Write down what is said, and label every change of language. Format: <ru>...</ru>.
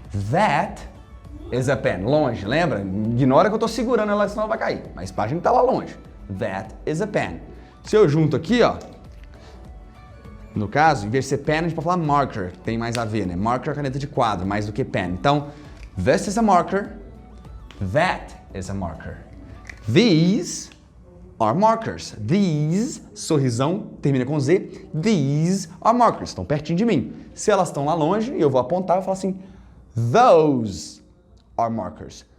<en>That is a pen.</en> <pt>Longe, lembra? Ignora que eu estou segurando ela, senão ela vai cair. Mas a página está lá longe.</pt> <en>That is a pen.</en> <pt>Se eu junto aqui, ó, no caso, em vez de ser pen, a gente pode falar marker, tem mais a ver, né? Marker é caneta de quadro, mais do que pen. Então,</pt> <en>this is a marker, that is a marker. These are markers.</en> <pt>These, sorrisão, termina com Z.</pt> <en>These are markers,</en> <pt>estão pertinho de mim. Se elas estão lá longe, eu vou apontar e falar assim,</pt> <en>those are markers.</en>